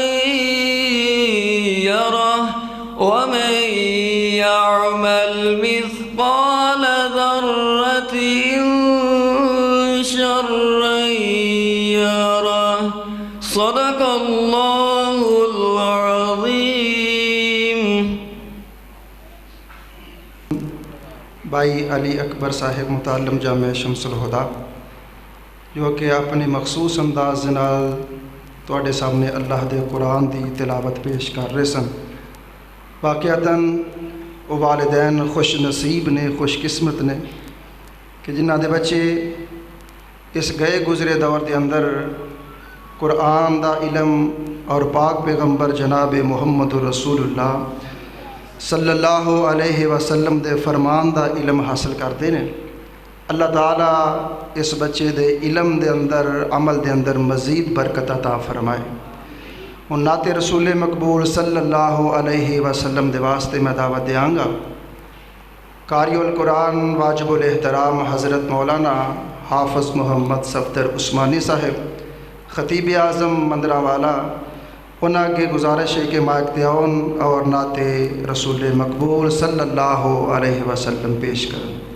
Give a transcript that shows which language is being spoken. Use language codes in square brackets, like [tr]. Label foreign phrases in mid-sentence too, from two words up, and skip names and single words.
[ar] يره ومن يعمل مثقال ذرة شرا يره صدق الله العظيم [pa] بھائی علی اکبر صاحب متعلم جامعہ شمس الہدیٰ جو کہ اپنے مخصوص انداز نال تہاڈے سامنے اللہ دے قرآن کی تلاوت پیش کر رہے سن. واقعتاً او والدین خوش نصیب نے خوشقسمت نے کہ جنہاں دے بچے اس گئے گزرے دور کے اندر قرآن دا علم اور پاک پیغمبر جناب محمد رسول اللہ [ar] صلى الله عليه وسلم [pa] دے فرمان دا علم حاصل کرتے ہیں. اللہ تعالیٰ اس بچے دے علم دے اندر عمل دے اندر مزید برکت عطا فرمائے. اور نعت رسول مقبول [ar] صلى الله عليه وسلم [pa] دے واسطے میں دعوت دینگا. [ur] قاری القرآن واجب الاحترام حضرت مولانا حافظ محمد صفدر عثمانی صاحب خطیب اعظم مندراوالا انہیں آگے گزارش ہے کہ مائیک تیاؤن اور نعت رسول مقبول [ar] صلى الله عليه وسلم [ur] پیش کریں.